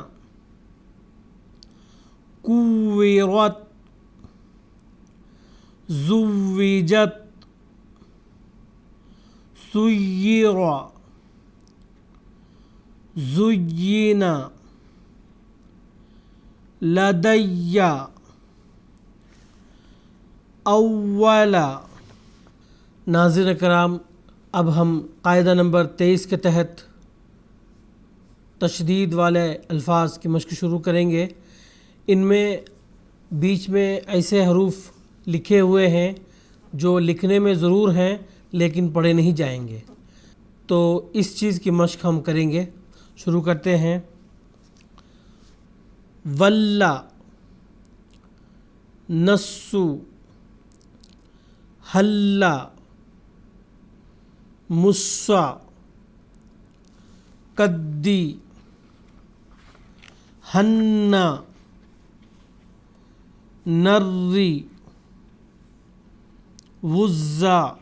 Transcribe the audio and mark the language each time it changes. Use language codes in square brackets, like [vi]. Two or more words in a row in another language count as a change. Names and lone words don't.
[ar] کوّرت، زوّجت، سُیّر، زُیّن، لدی، اول۔ [ur] ناظرین کرام، اب ہم قاعدہ نمبر 23 کے تحت تشدید والے الفاظ کی مشق شروع کریں گے۔ ان میں بیچ میں ایسے حروف لکھے ہوئے ہیں جو لکھنے میں ضرور ہیں لیکن پڑھے نہیں جائیں گے، تو اس چیز کی مشق ہم کریں گے۔ شروع کرتے ہیں۔ [ar] ولا، نسو، حلا، مصا، قدی، حنا، نری، وزا،